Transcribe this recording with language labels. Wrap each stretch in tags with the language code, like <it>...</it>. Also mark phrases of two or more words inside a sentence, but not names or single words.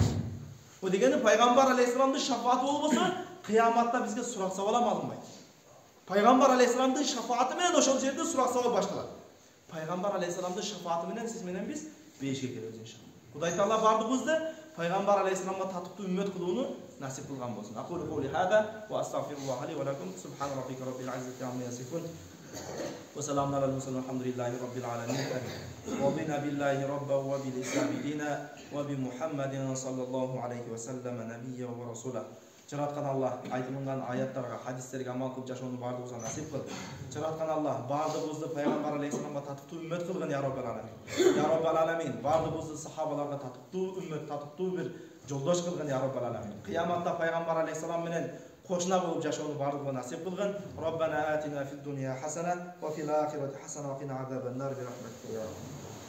<ky>Бул дегени пайгамбар алейхиссаламдын шафааты болбосо, кыяматта бизге сурак сабал алынбайт. Пайгамбар алейхиссаламдын шафааты менен ошол жерде сурак сабал башталат. Пайгамбар алейхиссаламдын шафааты менен сиз менен биз бейишке келебиз иншалла. Кудай Таала бардыгыбызды пайгамбар алейхиссаламга татыктуу үммөт кылууну насип кылган болсун.</ky> <ar>أقول قولي هذا وأستغفر الله لي ولكم سبحان ربك رب العزة عما يصفون. وسلام على المرسلين والحمد لله رب العالمين. ورضينا بالله ربا وبالإسلام دينا وبمحمد صلى الله عليه وسلم نبيا ورسولا.</ar> <ky>Жараткан Аллах айтылган аяттарга, хадистерге амал кылып жашоону бардыгыбызга насип кыл. Жараткан Аллах бардыгыбызды пайгамбар алейхиссаламга татыктуу үммөт кылгын</ky> <ar>يا رب العالمين. يا رب العالمين.</ar> <ky>Бардыгыбызды сахабаларга татыктуу үммөт, татыктуу бир жолдош кылгын</ky> <ar>يا رب العالمين.</ar> <ky>Кыяматта пайгамбар алейхиссалам менен кошуна болуп жашоону бардыгыбызга насип кылгын.</ky> <ar>ربنا آتنا في الدنيا حسنة وفي الآخرة حسنة وقنا عذاب النار برحمتك.</ar>